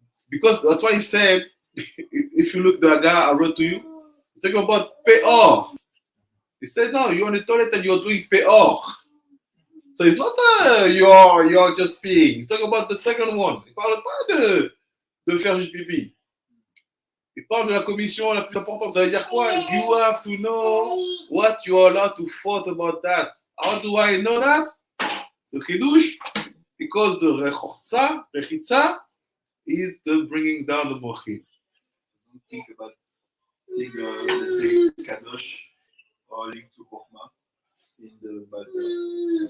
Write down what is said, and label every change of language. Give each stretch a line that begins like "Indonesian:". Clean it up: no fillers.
English: Because that's why he said, if you look the guy I wrote to you, he's talking about peor. He said, no, you're on the toilet and you're doing peor. So it's not you're just peeing. He's talking about the second one.
French: Il parle pas de faire juste pipi. Il parle de la commission la plus importante. Ça veut dire quoi?
English: You have to know what you are allowed to thought about that. How do I know that? The chidush, because the rechitza is the bringing down the mochin. don't think about let's say kadosh or link to chokhmah in the Bible.